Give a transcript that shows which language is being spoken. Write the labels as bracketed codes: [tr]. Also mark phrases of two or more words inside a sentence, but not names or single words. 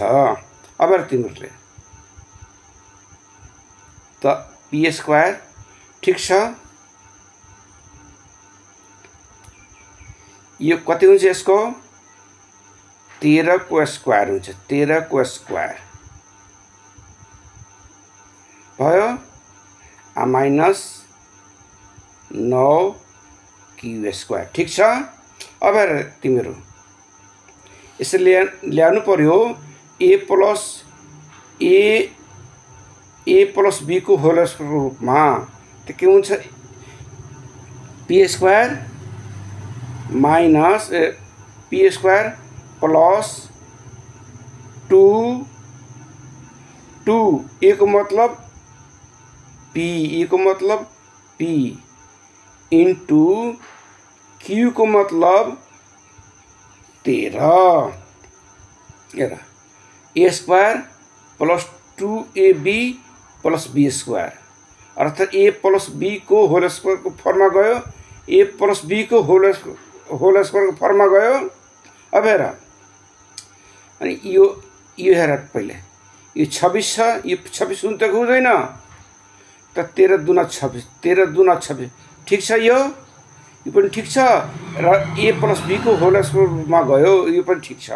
[ne] अब तिमीहरूले त p स्क्वायर ठीक छ यो कति हुन्छ यसको 13 को स्क्वायर हुन्छ 13 को स्क्वायर भयो आ माइनस 9q स्क्वायर ठीक छ। अब हेर तिमीहरू यसले ल्याउनु पर्यो a प्लस b को [en] whole square [ne] रूपमा त के हुन्छ p [en] square minus p square plus [ne] 2 ए को मतलब पी, ए को मतलब पी इंटू क्यू को मतलब 13 [en] a square plus 2ab plus b square [ne] अर्थात ए प्लस बी को [en] whole square [ne] को फर्ममा गयो, ए प्लस बी को [en] whole square [ne] को फर्ममा गयो। अब हेर अनि यो हेर पहिले यो 26 छ, यो 26 हुन त हुँदैन त 13 दुना 26, 13 दुना 26 ठीक छ, यो पनि ठीक छ र ए प्लस बी को [en] whole squareमा [ne] गयो, यो पनि ठीक छ।